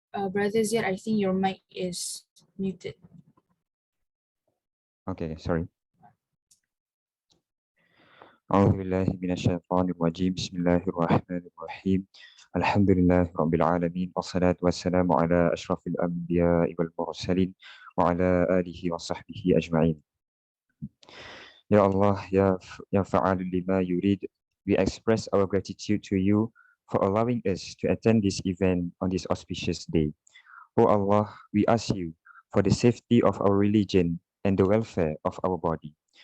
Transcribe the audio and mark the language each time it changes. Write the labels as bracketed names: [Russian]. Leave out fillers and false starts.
[English] Brother Ziad, I think your mic is muted. Okay, sorry. [Arabic] أعوذ بالله من الشيطان الرجيم. بسم الله الرحمن الرحيم. الحمد لله رب العالمين والصلاة والسلام على أشرف الأنبياء والمرسلين وعلى آله وصحبه أجمعين. Ya Allah, Ya Fa'al lima yurid, [English] we express our gratitude to you for allowing us to attend this event on this auspicious day. O Allah, we ask you for the safety of our religion and the welfare of our body.